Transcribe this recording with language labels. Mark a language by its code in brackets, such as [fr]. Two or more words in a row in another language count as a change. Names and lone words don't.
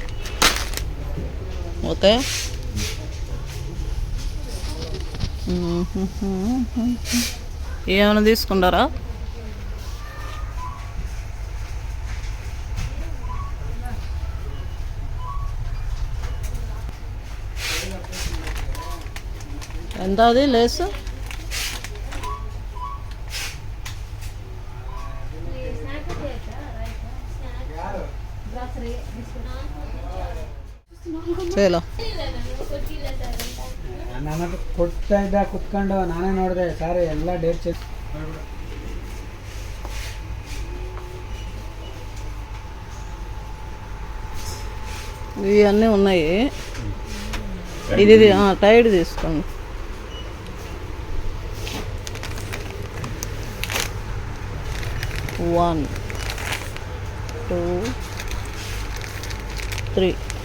[te] ఓకే. ఏమైనా తీసుకుంటారా? ఎంత అది లేసు? [kn] ಚಲೋ ನಾನು ಕೊಡ್ತಾ ಇದ್ದ ಕುತ್ಕೊಂಡು ನಾನೇ ನೋಡಿದೆ ಸರ್ ಎಲ್ಲ [en] date check. [te] ఇవన్నీ ఉన్నాయి. ఇది టైడ్ తీసుకోండి. వన్, 2, 3.